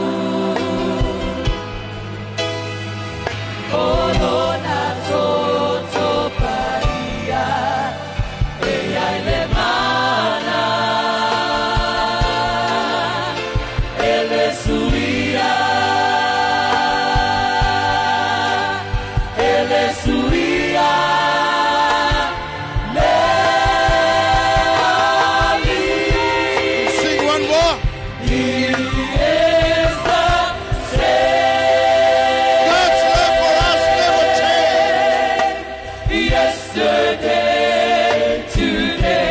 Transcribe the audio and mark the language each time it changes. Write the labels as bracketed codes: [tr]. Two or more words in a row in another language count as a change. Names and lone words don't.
[sm] O lona toto paria e ai le mana. Ele suia. Ele suia. [en] Sing one more. He is the same. God's love for us never changes. Yesterday, today,